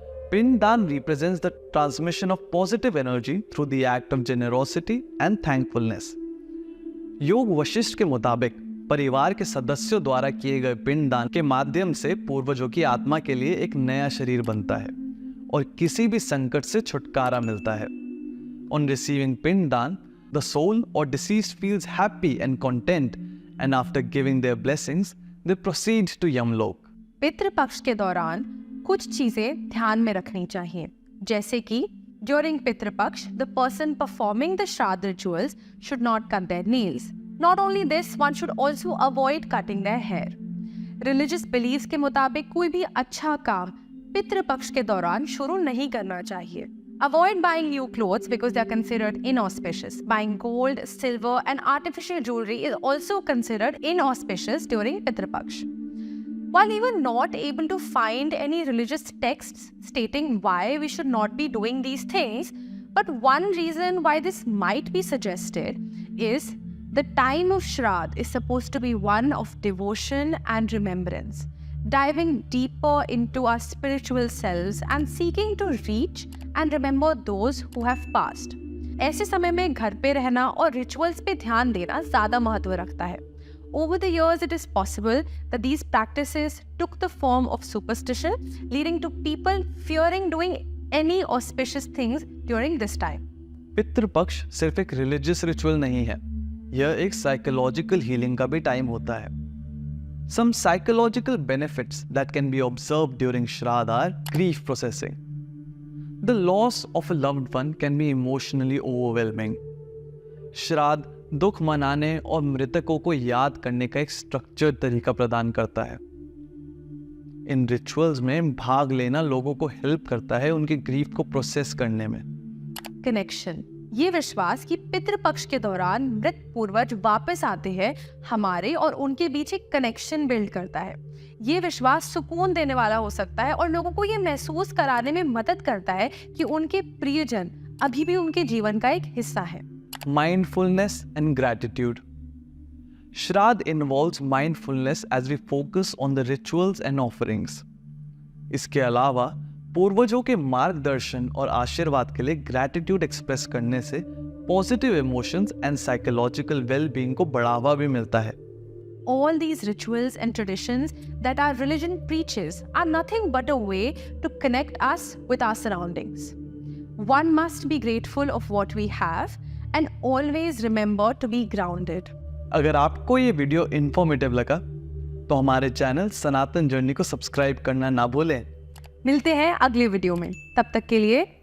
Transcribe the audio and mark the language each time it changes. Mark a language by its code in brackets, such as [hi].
[en] Pind daan represents the transmission of positive energy through the act of generosity and thankfulness. [hi] योग वशिष्ठ के मुताबिक परिवार के सदस्यों द्वारा किए गए पिंडदान के माध्यम से पूर्वजों की आत्मा के लिए एक नया शरीर बनता है और किसी भी संकट से छुटकारा मिलता है। [en] On receiving pinddaan, the soul or deceased feels happy and content, and after giving their blessings, they proceed to Yamalok. [hi] पितृपक्ष के दौरान कुछ चीजें ध्यान में रखनी चाहिए, जैसे कि [en] during Pitrupaksha, the person performing the shraddha rituals should not cut their nails. Not only this, one should also avoid cutting their hair. Religious beliefs [hi] के मुताबिक कोई भी अच्छा काम पितृपक्ष के दौरान शुरू नहीं करना चाहिए। [en] Avoid buying new clothes because they are considered inauspicious. Buying gold, silver and artificial jewelry is also considered inauspicious during Pitrapaksh. While we were not able to find any religious texts stating why we should not be doing these things, but one reason why this might be suggested is the time of Shraddh is supposed to be one of devotion and remembrance, diving deeper into our spiritual selves and seeking to reach and remember those who have passed. [hi] ऐसे समय में घर पे रहना और rituals पे ध्यान देना ज़्यादा महत्व रखता है। [en] Over the years, it is possible that these practices took the form of superstition, leading to people fearing doing any auspicious things during this time. [hi] Pitrupaksha सिर्फ एक रिलीजियस रिचुअल नहीं है, यह एक साइकोलॉजिकल हीलिंग का भी टाइम होता है। [en] Some psychological benefits that can be observed during Shraddh are grief processing. The loss of a loved one can be emotionally overwhelming. [hi] श्राद्ध दुख मनाने और मृतकों को याद करने का एक स्ट्रक्चर्ड तरीका प्रदान करता है। इन रिचुअल्स में भाग लेना लोगों को हेल्प करता है उनकी ग्रीफ को प्रोसेस करने में। कनेक्शन, ये विश्वास कि पितृपक्ष के दौरान मृत पूर्वज वापस आते हैं हमारे और उनके बीच एक कनेक्शन बिल्ड करता है। ये विश्वास सुकून देने वाला हो सकता है और लोगों को ये महसूस कराने में मदद करता है कि उनके प्रियजन अभी भी उनके जीवन का एक हिस्सा है। [en] Mindfulness and gratitude. Shraddh involves mindfulness as we focus on the rituals and offerings. [hi] इसके अलावा पूर्वजों के मार्गदर्शन और आशीर्वाद के लिए ग्रैटिट्यूड एक्सप्रेस करने से [en] positive emotions and psychological well being [hi] को बढ़ावा भी मिलता है। [en] All these rituals and traditions that our religion preaches are nothing but a way to connect us with our surroundings. One must be grateful of what we have and always remember to be grounded. [hi] अगर आपको ये video informative लगा तो हमारे channel सनातन journey को subscribe करना ना भूलें। मिलते हैं अगले वीडियो में, तब तक के लिए